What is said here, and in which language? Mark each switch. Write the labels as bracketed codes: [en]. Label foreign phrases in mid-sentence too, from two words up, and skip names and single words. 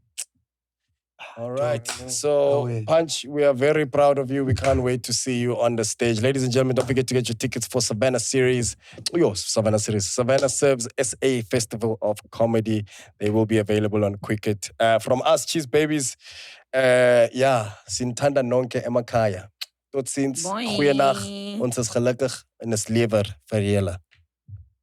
[en] All right. So, Punch, we are very proud of you. We can't wait to see you on the stage. Ladies and gentlemen, don't forget to get your tickets for Savanna Series. Savanna SABS SA Festival of Comedy. They will be available on Quicket. From us, cheese babies. [zu] Sintanda nonke emakhaya. [af] Tot ziens. Bye. Goeienaand. Ons is gelukkig en is lewer vir julle.